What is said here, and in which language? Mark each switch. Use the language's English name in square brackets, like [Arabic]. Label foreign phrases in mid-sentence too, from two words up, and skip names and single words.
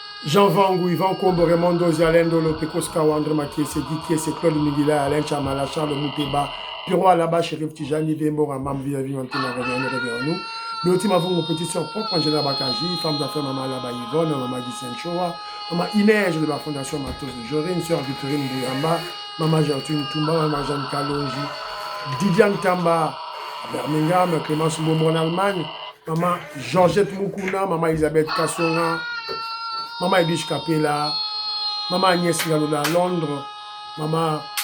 [French] Jean Vangou, Yvan Kombo, Raymond Dozi, Alain Dolo, Pekos Kawandre, Makiese, Guikiese, Claude Miguila, Alain Chamala, Charles Mouteba, Piro Alaba, Chérif Tijani, Vembo, Ramam, Viavi, Antina, Réveillon, nous. Mais aussi, ma mon petit soeur propre, Angela Bakaji, femme d'affaires, Maman Alaba Yvonne, Maman Guy Choa, Maman Inès de la Fondation Matos de Jorine, Sœur Victorine Bouyamba, Maman Gertrude Toumba, Maman Jeanne Kalonji, Didiane Tamba, à Birmingham, Clémence Momo en Allemagne, Maman Georgette Moukouna, Maman Elisabeth Kassonga, Maman Edwige Capella, Maman Agnès Galola à Londres, Maman